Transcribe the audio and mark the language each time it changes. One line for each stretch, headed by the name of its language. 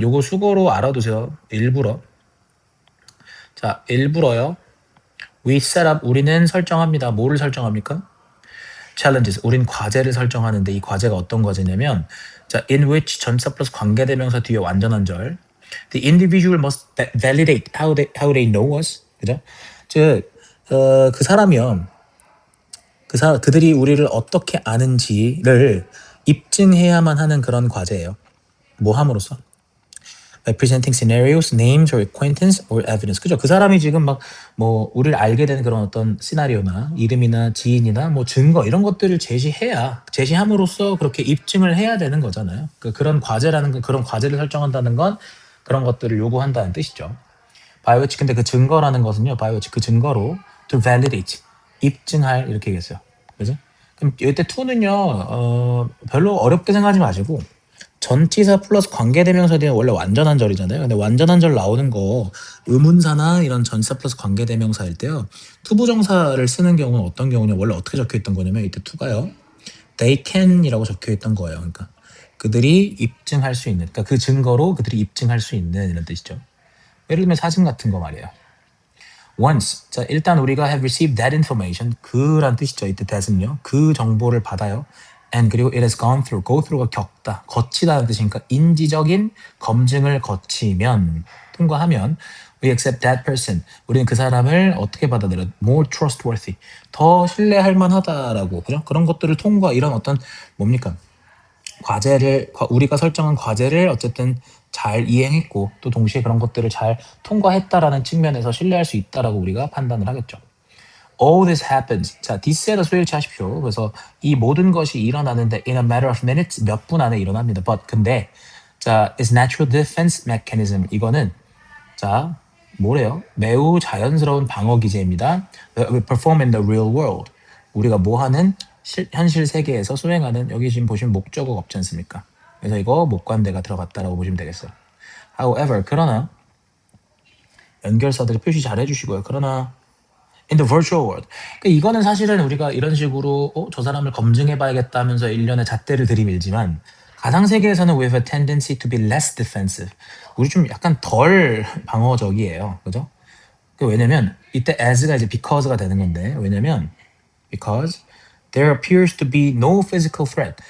Korean: 요거 수거로 알아두세요. 일부러. 자, 일부러요.
English: We set up.
Korean: 우리는 설정합니다. 뭐를 설정합니까? Challenges. 우린 과제를 설정하는데 이 과제가 어떤 과제냐면 자, in which 전치사 플러스 관계대명사 뒤에 완전한 절.
English: The individual must validate how they know us.
Korean: 그죠? 즉, 그 사람이요. 그들이 우리를 어떻게 아는지를 입증해야만 하는 그런 과제예요. 뭐 함으로써?
English: By presenting scenarios, names or acquaintance or evidence. 그죠?
Korean: 그 사람이 지금 막 뭐 우리를 알게 되는 그런 어떤 시나리오나 이름이나 지인이나 뭐 증거 이런 것들을 제시함으로써 그렇게 입증을 해야 되는 거잖아요. 그런 과제라는 건, 그런 과제를 설정한다는 건 그런 것들을 요구한다는 뜻이죠. by which, 근데 그 증거라는 것은요, by which 그 증거로 to validate, 입증할 이렇게 얘기했어요. 그죠? 그럼 이때 to는요 별로 어렵게 생각하지 마시고 전치사 플러스 관계대명사 뒤에 원래 완전한 절이잖아요. 근데 완전한 절 나오는 거 의문사나 이런 전치사 플러스 관계대명사일 때요. 투부정사를 쓰는 경우는 어떤 경우냐? 원래 어떻게 적혀있던 거냐면 이때 to가요. They can이라고 적혀있던 거예요. 그러니까 그들이 입증할 수 있는, 그러니까 그 증거로 그들이 입증할 수 있는 이런 뜻이죠. 예를 들면 사진 같은 거 말이에요.
English: Once.
Korean: 자, 일단 우리가
English: have received that information.
Korean: 그란 뜻이죠. 이때 that은요. 그 정보를 받아요. And 그리고
English: it has gone through.
Korean: go through가 겪다, 거치다는 뜻이니까 인지적인 검증을 거치면 통과하면
English: we accept that person.
Korean: 우리는 그 사람을 어떻게 받아들여?
English: more trustworthy.
Korean: 더 신뢰할 만하다라고. 그죠? 그런 것들을 통과 이런 어떤 뭡니까? 우리가 설정한 과제를 어쨌든 잘 이행했고 또 동시에 그런 것들을 잘 통과했다라는 측면에서 신뢰할 수 있다라고 우리가 판단을 하겠죠.
English: All this happens.
Korean: 자, this에다 소일치 하십시오. 그래서 이 모든 것이 일어나는데
English: in a matter of minutes
Korean: 몇 분 안에 일어납니다.
English: But
Korean: 근데 자,
English: is natural defense mechanism.
Korean: 이거는 자, 뭐래요? 매우 자연스러운 방어 기제입니다.
English: We perform in the real world.
Korean: 우리가 뭐 하는 현실 세계에서 수행하는 여기 지금 보시면 목적어가 없지 않습니까? 그래서 이거 목관대가 들어갔다라고 보시면 되겠어요.
English: However,
Korean: 그러나 연결사들이 표시 잘 해주시고요. 그러나
English: in the virtual world.
Korean: 그러니까 이거는 사실은 우리가 이런 식으로 저 사람을 검증해봐야겠다 하면서 일련의 잣대를 들이밀지만 가상 세계에서는
English: we have a tendency to be less defensive.
Korean: 우리 좀 약간 덜 방어적이에요. 그죠? 왜냐면 이때 as가 이제 because가 되는 건데 왜냐면
English: because there appears to be no physical threat.